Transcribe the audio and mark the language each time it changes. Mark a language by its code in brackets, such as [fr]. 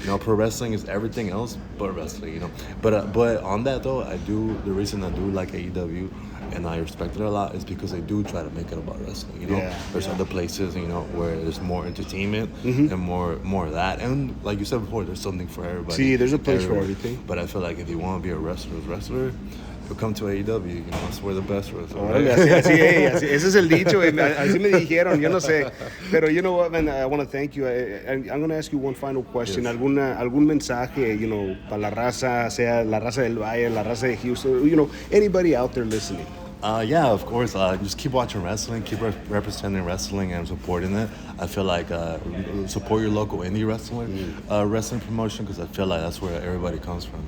[en] Pro wrestling is everything else but wrestling, But on that though, the reason I do like AEW and I respect it a lot is because they do try to make it about wrestling, There's other places, where there's more entertainment and more of that. And like you said before, there's something for everybody. See, there's a place for everything. But I feel like if you want to be a wrestler, you'll come to AEW, that's where the best wrestlers are. [es] Así, ese es el dicho, así me dijeron, yo no sé. [en] Pero you know what, man, I want to thank you. I'm going to ask you one final question. Yes. [es] ¿Algún mensaje, para la raza, sea la raza del Valle, la raza de Houston, [en] anybody out there listening? Yeah, of course. Just keep watching wrestling, keep representing wrestling and supporting it. I feel like support your local indie wrestling promotion, because I feel like that's where everybody comes from.